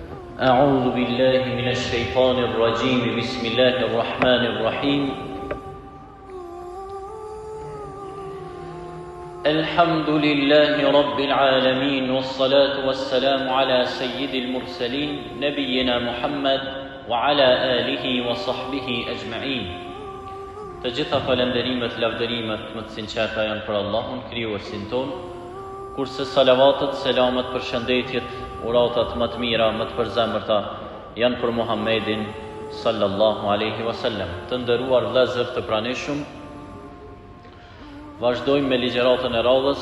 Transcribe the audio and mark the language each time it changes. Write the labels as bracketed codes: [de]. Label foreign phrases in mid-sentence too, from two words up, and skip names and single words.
[ar] أعوذ بالله من الشيطان الرجيم بسم الله الرحمن الرحيم الحمد لله رب العالمين والصلاة والسلام على سيد المرسلين نبينا محمد وعلى آله وصحبه أجمعين. [sq] Të gjitha falenderimet, lavderimet më të sinqerta janë për Allahun, krijuesin ton, kurse salavatet, selamet, përshëndetjet, uratat më të mira, më të përzemërta janë për Muhammedin [ar] صلى الله عليه وسلم. [sq] Të nderuar vëllezër të pranishëm, vazhdojmë me ligjëratën e radhës.